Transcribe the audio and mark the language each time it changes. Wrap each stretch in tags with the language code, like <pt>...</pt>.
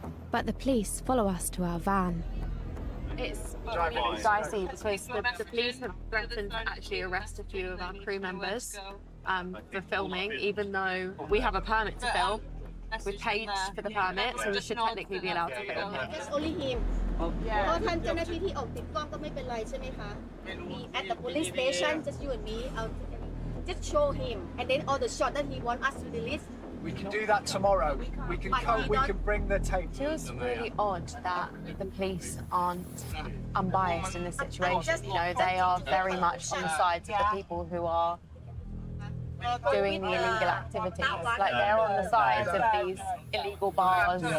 <en>But the police follow us to our van. It's really dicey because the police have threatened to actually arrest a few of our crew members for filming, even though we have a permit to film. We've paid for the permit, so we should technically be allowed to film here. It's only him.</en> <th>เพราะท่านเจ้าหน้าที่ที่ออกติดกล้องก็ไม่เป็นไรใช่ไหมคะ</th> <en>At the police station, just you and me, just show him, and then all the shot that he want us to delete. We can do that tomorrow. We can bring the tape. It feels really odd that the police aren't unbiased in this situation. You know, they are very much on the sides of the people who are doing the illegal activities. Like they're on the sides of these illegal bars.</en>